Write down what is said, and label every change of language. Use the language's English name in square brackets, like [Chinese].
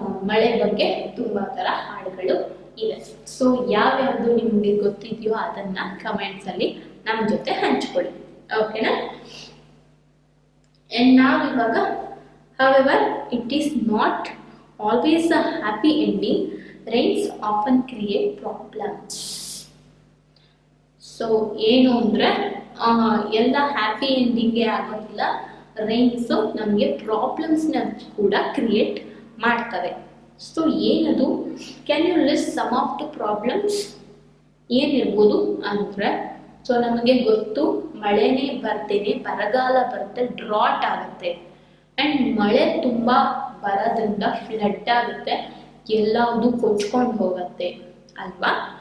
[Kannada] ಮಳೆ ಬಗ್ಗೆ ತುಂಬಾ ತರ ಹಾಡುಗಳು ಇದೆ. ಸೊ ಯಾವ್ಯಾವ್ದು ನಿಮ್ಗೆ ಗೊತ್ತಿದೆಯೋ ಅದನ್ನ ಕಮೆಂಟ್ಸ್ ಅಲ್ಲಿ ನಮ್ಮ ಜೊತೆ ಹಂಚ್ಕೊಳ್ಳಿ. ಓಕೆನಾ. [English] And ನಾವಿವಾಗ however it is not always a happy ending. Rains often create problems. [Kannada] So ಏನು ಅಂದ್ರೆ ಎಲ್ಲ ಹ್ಯಾಪಿ ಎಂಡಿಂಗೇ ಆಗೋದಿಲ್ಲ. ರೈನ್ಸು ನಮಗೆ ಪ್ರಾಬ್ಲಮ್ಸ್ನ ಕೂಡ ಕ್ರಿಯೇಟ್ ಮಾಡ್ತವೆ. [English] So ಏನದು, can you list some of the problems? [Kannada] ಏನಿರ್ಬೋದು ಅಂದರೆ, ಸೊ ನಮಗೆ ಗೊತ್ತು ಮಳೆನೇ ಬರ್ತೇನೆ, ಬರಗಾಲ ಬರುತ್ತೆ, ಡ್ರಾಟ್ ಆಗುತ್ತೆ, ಆ್ಯಂಡ್ ಮಳೆ ತುಂಬ ಬರೋದ್ರಿಂದ ಫ್ಲಡ್ ಆಗುತ್ತೆ, ಎಲ್ಲವುದು ಕೊಚ್ಕೊಂಡು ಹೋಗುತ್ತೆ ಅಲ್ವಾ.